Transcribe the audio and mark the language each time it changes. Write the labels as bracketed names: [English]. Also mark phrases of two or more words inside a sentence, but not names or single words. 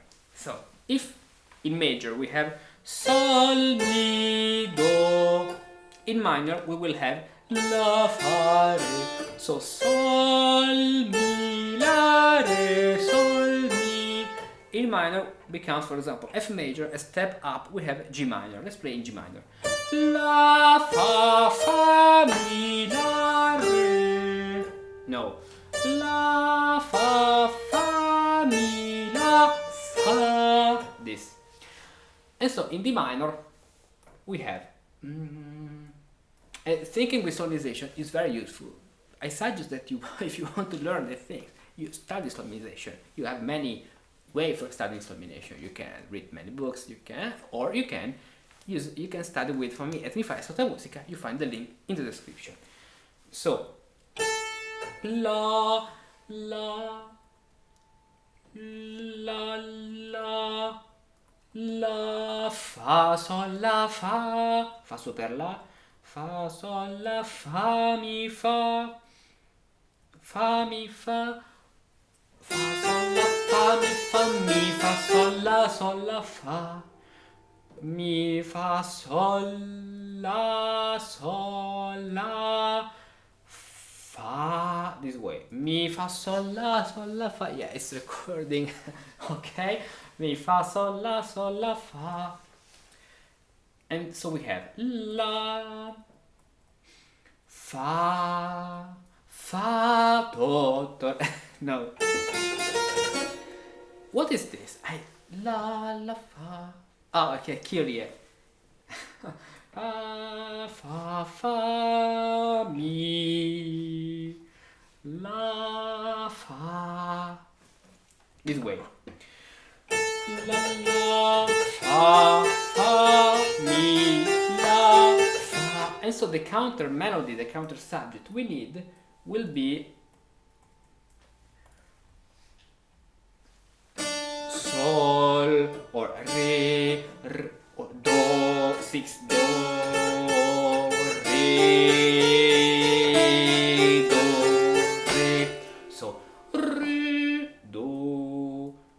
[English] So if in major we have Sol, Mi, Do, in minor we will have La, Fa, Re. So Sol, Mi, La, Re, Sol, Mi. In minor becomes, for example, F major, a step up we have G minor. Let's play in G minor. La, Fa, Fa, Mi, La, Re. No. La, Fa, Fa, Mi, La, Fa. This. And so in D minor we have thinking with solmisation is very useful. I suggest that you, if you want to learn the thing, you study solmisation. You have many ways for studying solmisation. You can read many books, you can study with, for me, at Mi Fai Sotto Musica. You find the link in the description. So la la la la la fa sol la fa super la fa sol la fa mi fa mi fa sol la fa mi fa mi fa sol la fa mi fa sol la fa, this way, mi fa sol la fa, yeah, it's recording. Okay, mi fa sol la fa, and so we have la fa do no, what is this? La fa, oh, okay, Kyrie. Fa mi la fa, this way, la fa mi la fa, and so the counter melody, the counter subject we need will be sol or re, or do, 6 do, re, do, re, so re, do,